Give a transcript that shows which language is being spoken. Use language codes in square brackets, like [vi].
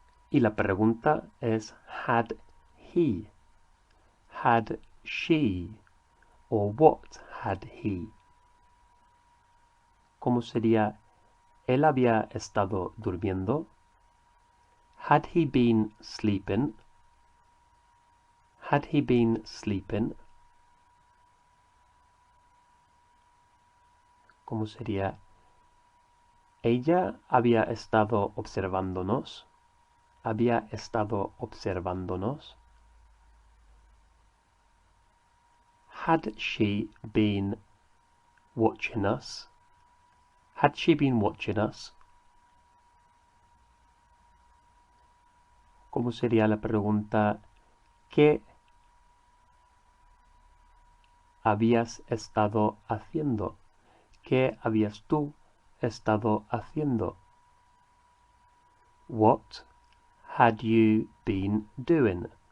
[es] Y la pregunta es [en] had he, had she, or what had he. [es] ¿Cómo sería? ¿Él había estado durmiendo? [en] Had he been sleeping? Had he been sleeping? [es] ¿Cómo sería? ¿Ella había estado observándonos? ¿Había estado observándonos? [en] Had she been watching us? Had she been watching us? [es] ¿Cómo sería la pregunta ¿qué habías estado haciendo? ¿Qué habías tú estado haciendo? [en] What had you been doing?